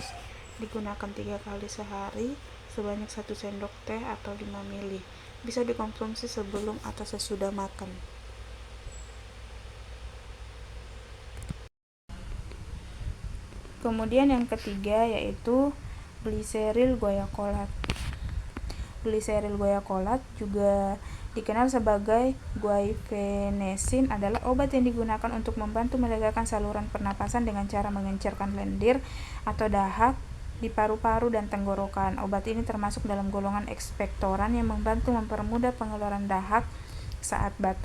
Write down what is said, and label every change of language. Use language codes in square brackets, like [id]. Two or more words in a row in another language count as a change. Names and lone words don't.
[id] Digunakan 3 kali sehari sebanyak 1 sendok teh atau 5 ml. Bisa dikonsumsi sebelum atau sesudah makan. Kemudian yang ketiga yaitu gliseril guaiacolat. Gliseril guaiacolat juga dikenal sebagai guaifenesin adalah obat yang digunakan untuk membantu melegakan saluran pernapasan dengan cara mengencerkan lendir atau dahak di paru-paru dan tenggorokan. Obat ini termasuk dalam golongan ekspektoran yang membantu mempermudah pengeluaran dahak saat batuk.